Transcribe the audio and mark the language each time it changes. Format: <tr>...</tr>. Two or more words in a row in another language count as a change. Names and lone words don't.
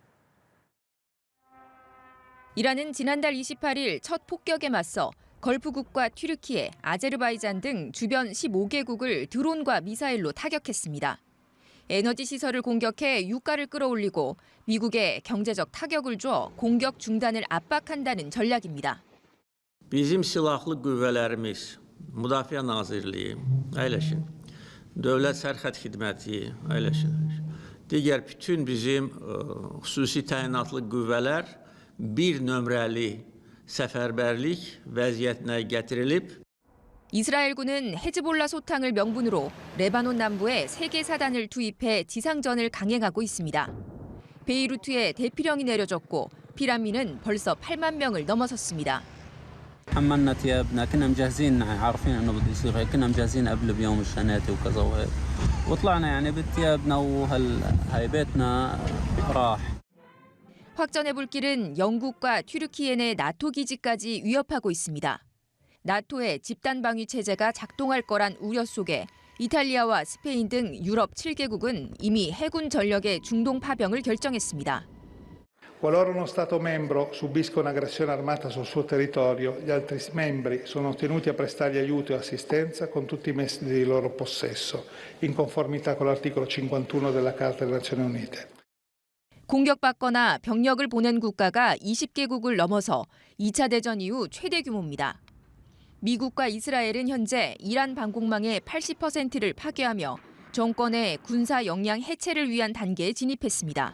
<ko>이란은 지난달 28일 첫 폭격에 맞서 걸프국과 튀르키예, 아제르바이잔 등 주변 15개국을 드론과 미사일로 타격했습니다. 에너지 시설을 공격해 유가를 끌어올리고 미국에 경제적 타격을 줘 공격 중단을 압박한다는 전략입니다.</ko> <az>Bizim silahlı qüvvələrimiz, Müdafiə Nazirliyi, əyləşin. Dövlət Sərhəd Xidməti, əyləşin. Digər bütün bizim xüsusi təyinatlı qüvvələr bir nömrəli səfərbərlik vəziyyətinə gətirilib.</az> <ko>이스라엘군은 헤즈볼라 소탕을 명분으로 레바논 남부에 세계 사단을 투입해 지상전을 강행하고 있습니다. 베이루트에 대피령이 내려졌고 피난민은 벌써 8만 명을 넘어섰습니다.</ko> <ar>حملنا ثيابنا كنا مجهزين عارفين انه بده يصير هيك كنا مجهزين قبل بيوم الشناتي وكذا وهيك وطلعنا يعني بثيابنا وهيبتنا راح.</ar> <ko>확전의 불길은 영국과 튀르키예 내 나토 기지까지 위협하고 있습니다. 나토의 집단 방위 체제가 작동할 거란 우려 속에 이탈리아와 스페인 등 유럽 7개국은 이미 해군 전력의 중동 파병을 결정했습니다.</ko> <it>Qualora uno Stato membro subisca un'aggressione armata sul suo territorio, gli altri membri sono tenuti a prestargli aiuto e assistenza con tutti i mezzi di loro possesso, in conformità con l'articolo 51 della Carta delle Nazioni Unite.</it> <ko>공격받거나 병력을 보낸 국가가 20개국을 넘어서 2차 대전 이후 최대 규모입니다. 미국과 이스라엘은 현재 이란 방공망의 80%를 파괴하며 정권의 군사 역량 해체를 위한 단계에 진입했습니다.</ko>